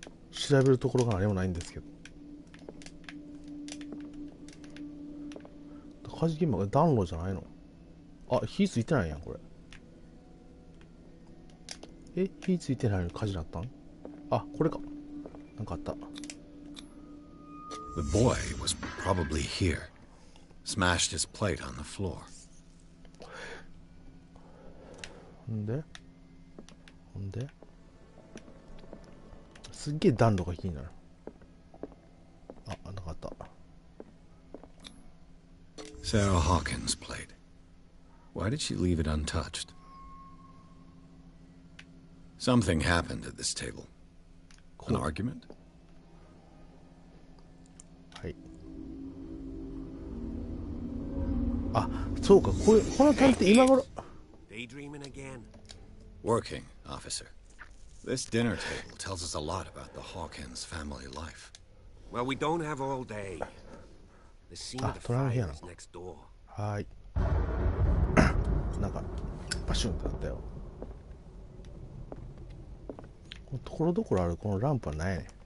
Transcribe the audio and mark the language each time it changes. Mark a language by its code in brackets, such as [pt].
[ja] 調べるところが何もないんですけど。火事現場が暖炉じゃないの？火ついてないやん、これ。火ついてないのに火事になったん？これか。なんかあった。 [en] The boy was probably here. Smashed his plate on the floor. [ja] ほんですっげえ暖炉が気になる。なんかあった。 [en] Sarah Hawkins' plate. Why did she leave it untouched? Something happened at this table. An argument? [ja] はい。そうか、この探偵今頃。 [en] Daydreaming again? Working, officer. This dinner table tells us a lot about the Hawkins family life. Well, we don't have all day. The scene of the fire is next door. [ja] はい。なんかパシュンってなったよ。ところどころあるこのランプは何やねん。